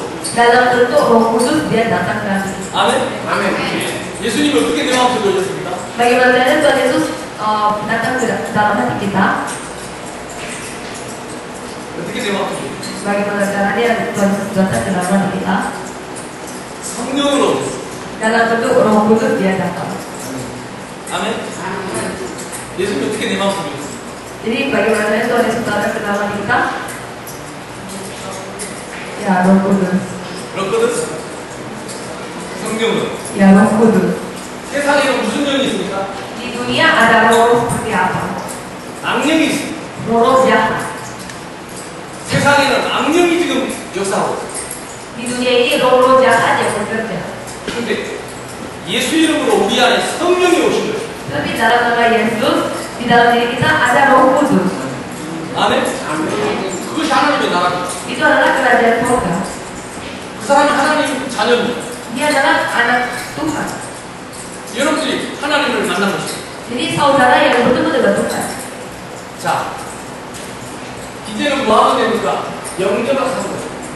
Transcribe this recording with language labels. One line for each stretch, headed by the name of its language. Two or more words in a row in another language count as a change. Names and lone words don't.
Indonesian: Dalam bentuk Roh Kudus dia datang ke hati kita.
Korean: 아멘? 아멘. 예수님이 어떻게 내 마음속에 오셨습니까?
Indonesian: Bagaimana caranya Tuhan Yesus datang ke dalam hati kita?
Korean: 어떻게 내 마음속에 오셨어요?
Indonesian: Bagaimana caranya Tuhan Yesus datang ke dalam hati kita?
Korean: 성령으로 오셨어요.
Indonesian: Dalam bentuk Roh Kudus dia datang.
Korean: 아멘? 예수님이 어떻게 내 마음속에 오셨어요?
Indonesian: Jadi bagaimana caranya Tuhan Yesus datang ke dalam hati kita? Ya Roh Kudus.
Korean: 그렇거든? 성령은
Indonesian: Ya Roh Kudus.
Korean: 세상에는 무슨 영이 있습니까?
Indonesian: Di dunia ada roh seperti apa?
Korean: 악령이 있습니다.
Indonesian: Roh jahat.
Korean: 세상에는 악령이 지금 역사하고 있어요.
Indonesian: Di dunia ini roh-roh jahat yang bekerja.
Korean: 근데 예수 이름으로 우리 안에 성령이 오신 거예요.
Indonesian: Tapi dalam nama Yesus, di dalam diri kita ada Roh Kudus.
Korean: 아멘? 그것이 하나님의 나라입니다.
Indonesian: Itu adalah kerajaan surga.
Korean: 그 사람이 하나님 자녀입니다.
Indonesian: Dia adalah anak Tuhan.
Korean: 여러분들이 하나님을 만난 것이죠.
Indonesian: Jadi saudara yang bertemu dengan Tuhan.
Korean: 자, 이제는 뭐 하면 됩니까? 영접을 하는 거예요.